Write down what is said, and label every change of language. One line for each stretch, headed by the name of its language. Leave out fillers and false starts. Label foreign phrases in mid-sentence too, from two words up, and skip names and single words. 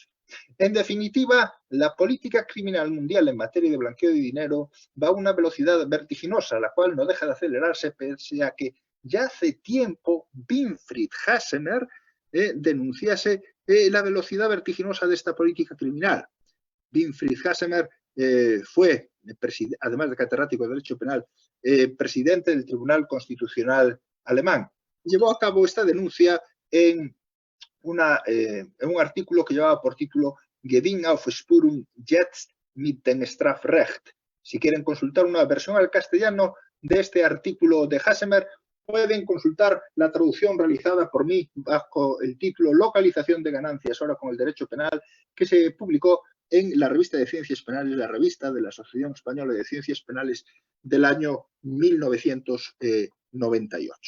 Spanish: En definitiva, la política criminal mundial en materia de blanqueo de dinero va a una velocidad vertiginosa, la cual no deja de acelerarse pese a que ya hace tiempo Winfried Hassemer denunciase la velocidad vertiginosa de esta política criminal. Winfried Hassemer fue, además de catedrático de Derecho Penal, presidente del Tribunal Constitucional alemán. Llevó a cabo esta denuncia en un artículo que llevaba por título Gewinn auf Spuren jetzt mit dem Strafrecht. Si quieren consultar una versión al castellano de este artículo de Hassemer, pueden consultar la traducción realizada por mí bajo el título Localización de ganancias, ahora con el derecho penal, que se publicó en la revista de Ciencias Penales, la revista de la Asociación Española de Ciencias Penales del año 1998.